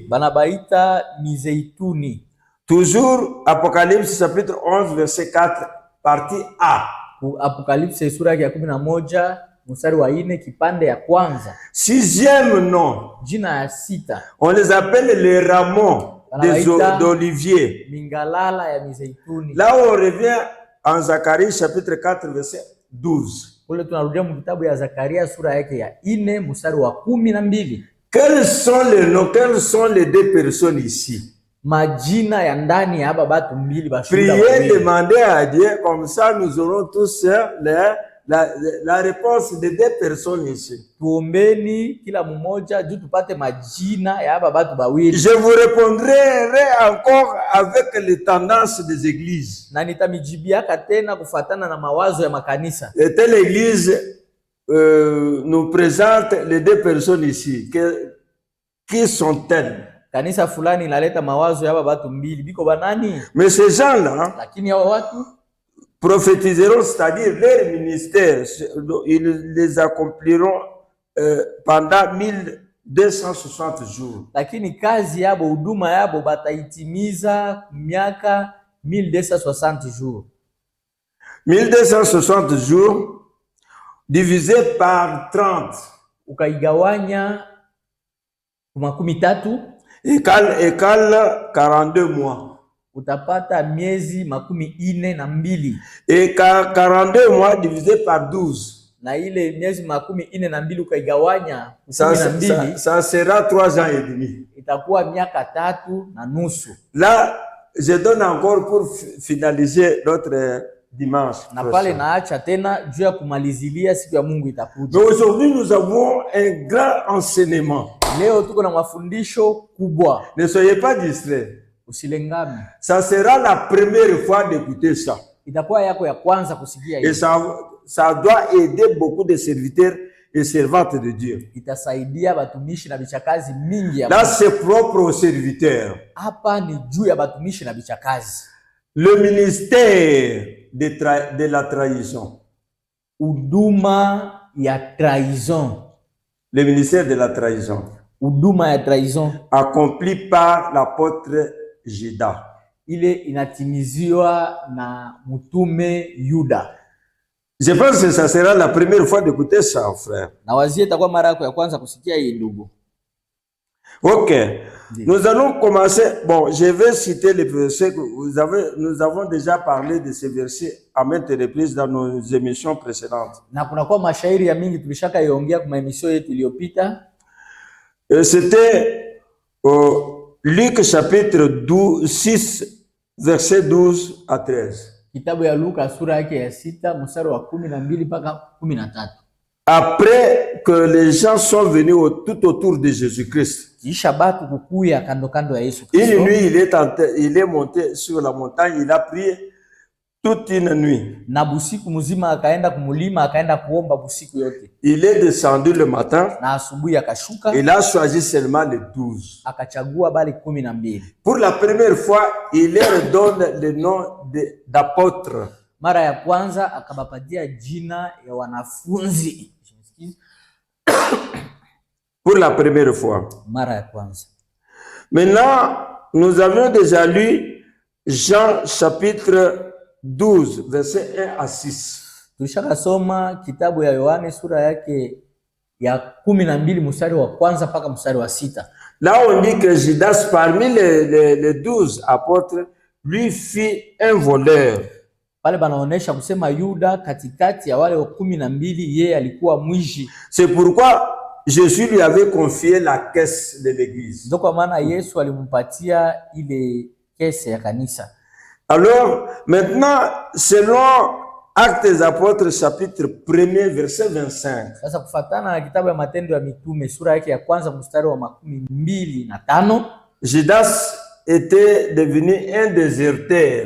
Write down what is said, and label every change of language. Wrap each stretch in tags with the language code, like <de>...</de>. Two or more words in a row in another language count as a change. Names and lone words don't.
<sw>Banabaita mizeituni.</sw> <fr>Toujours Apocalypse chapitre 11 verset 4 partie A.</fr> <sw>Apocalypse sura ya 11 mstari wa 4 kipande ya kwanza.</sw> <fr>Sixième nom.</fr> <sw>Jina ya 6.</sw> <fr>On les appelle les rameaux d'olivier.</fr> <sw>Mingalala ya mizeituni.</sw> <fr>Là on revient en Zacharie chapitre 4 verset 12.</fr> <sw>Kule tunarudia mu kitabu ya Zakaria sura yake ya 4 mstari wa 12.</sw> <fr>Quels sont les noms, quelles sont les 2 personnes ici?</fr> <sw>majina ya ndani ya batu mbili bashuhuda.</sw> <fr>Priez, demandez à Dieu, comme ça nous aurons tous la réponse de 2 personnes ici.</fr> <sw>Tuombeni kila mmoja juu tupate majina ya batu bawili.</sw> <fr>Je vous répondrai encore avec les tendances des églises.</fr> <sw>Na nitamijibiaka tena kufatana na mawazo ya makanisa.</sw> <fr>Et telle église nous présente les 2 personnes ici. Qui sont-elles?</fr> <sw>Kanisa fulani inaleta mawazo ya batu mbili. Biko banani?</sw> <fr>Mais ces gens-là,</fr> <sw>lakini hao watu</sw> <fr>prophétiseront, c'est-à-dire leur ministère, ils les accompliront pendant 1260 jours.</fr> <sw>Lakini kazi yabo, huduma yabo bataitimiza miaka 1260 jours.</sw> <fr>1260 jours divisé par 30.</fr> <sw>Ukaigawanya makumi tatu</sw> <fr>égale 42 mois.</fr> <sw>Utapata miezi makumi ine na mbili.</sw> <fr>Et 42 mois divisé par 12.</fr> <sw>Na ile miezi makumi ine na mbili ukaigawanya</sw> <fr>ça sera 3 ans et demi.</fr> <sw>Itakuwa miaka 3 na nusu.</sw> <fr>Là, je donne encore pour finaliser notre dimanche.</fr> <sw>Na pale naacha tena juu ya kumalizilia siku ya Mungu itakuja.</sw> <fr>Mais aujourd'hui nous avons un grand enseignement.</fr> <sw>Leo tuko na mafundisho kubwa.</sw> <fr>Ne soyez pas distraits.</fr> <sw>Usilengame.</sw> <fr>Ça sera la première fois d'écouter ça.</fr> <sw>Itakuwa yako ya kwanza kusikia hiyo.</sw> <fr>Et ça doit aider beaucoup de serviteurs et servantes de Dieu.</fr> <sw>Itasaidia batumishi na bichakazi mingi ya.</sw> <fr>Là c'est propre aux serviteurs.</fr> <sw>Hapa ni juu ya batumishi na bichakazi.</sw> <fr>Le ministère de la trahison.</fr> <sw>Huduma ya trahison.</sw> <fr>Le ministère de la trahison.</fr> <sw>Huduma ya trahison</sw> <fr>accompli par l'apôtre Judas.</fr> <sw>Ile inatimiziwa na mtume Yuda.</sw> <fr>Je pense que ça sera la première fois d'écouter ça, frère.</fr> <sw>Na wazie itakuwa mara yako ya kwanza kusikia hii ndugu.</sw> <fr>OK. Nous allons commencer. Bon, je vais citer les versets que nous avons déjà parlé de ces versets à maintes reprises dans nos émissions précédentes.</fr> <sw>Na kuna kwa mashairi ya mingi tulishaka iongea kwa emission yetu iliyopita.</sw> <fr>C'était Luc chapitre 6 verset 12 à 13.</fr> <sw>Kitabu ya Luka sura yake ya 6 mstari wa 12 mpaka 13.</sw> <fr>Après que les gens sont venus tout autour de Jésus-Christ.</fr> <sw>Kisha batu kukuya kando kando ya Yesu Kristo.</sw> <fr>Une nuit, il est monté sur la montagne, il a prié toute une nuit.</fr> <sw>Na busiku mzima akaenda kumulima, akaenda kuomba busiku yote.</sw> <fr>Il est descendu le matin.</fr> <sw>Na asubuhi akashuka.</sw> <fr>Il a choisi seulement les 12.</fr> <sw>Akachagua bali 12.</sw> <fr>Pour la première fois, il leur donne le nom d'apôtres.</fr> <sw>Mara ya kwanza akabapatia jina ya wanafunzi.</sw> <fr>Pour la première fois.</fr> <sw>Mara ya kwanza.</sw> <fr>Maintenant, nous avions déjà lu Jean chapitre 12 verset 1 à 6.</fr> <sw>Tulishaka soma kitabu ya Yohane sura yake ya 12 mstari wa kwanza mpaka mstari wa 6.</sw> <fr>Là on dit que Judas parmi les 12 apôtres lui fit un voleur.</fr> <sw>Pale banaonesha kusema Yuda katikati ya wale 12 yeye alikuwa mwizi.</sw> <fr>C'est pourquoi Jésus lui avait confié la caisse de l'église.</fr> <sw>Ndio kwa maana Yesu alimpatia ile kese ya kanisa.</sw> <fr>Alors, maintenant, selon Actes des Apôtres, chapitre 1er, verset 25.</fr> <sw>Sasa kufatana na kitabu ya Matendo ya Mitume, sura yake ya kwanza mstari wa 25.</sw> <fr>Judas était devenu un déserteur.</fr>